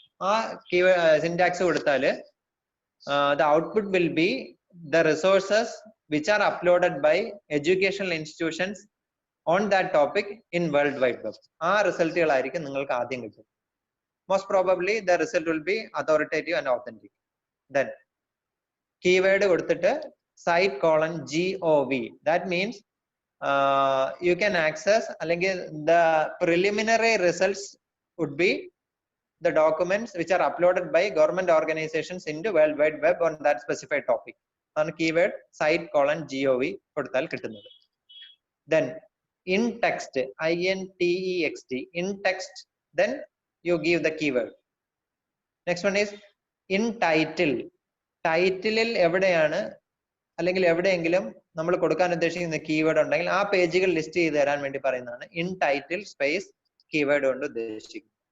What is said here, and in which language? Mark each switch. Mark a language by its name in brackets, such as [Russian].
[Malayalam] ആ സിന്റാക്സ് കൊടുത്താല് [English] the output will be the resources which are uploaded by educational institutions on that topic in World Wide Web. [Malayalam] ആ റിസൾട്ടുകളായിരിക്കും നിങ്ങൾക്ക് ആദ്യം കിട്ടും. [English] Most probably the result will be authoritative and authentic. Then keyword കൊടുത്തിട്ട് site :gov. That means you can access, അല്ലെങ്കിൽ the preliminary results would be the documents which are uploaded by government organizations into World Wide Web on that specified topic. [Malayalam] ആണ് keyword site :gov കൊടുത്താൽ കിട്ടുന്നത്. [English] Then in text, INTEXT, in text, then you give the keyword. Next one is in title. [Malayalam] ടൈറ്റിലിൽ എവിടെയാണ് അല്ലെങ്കിൽ എവിടെയെങ്കിലും നമ്മൾ കൊടുക്കാൻ ഉദ്ദേശിക്കുന്ന keyword ഉണ്ടെങ്കിൽ ആ പേജുകൾ ലിസ്റ്റ് ചെയ്ത് തരാൻ വേണ്ടി പറയുന്നതാണ് ഇൻ ടൈറ്റിൽ സ്പേസ് കീവേഡ് കൊണ്ട് ഉദ്ദേശിക്കുന്നത്.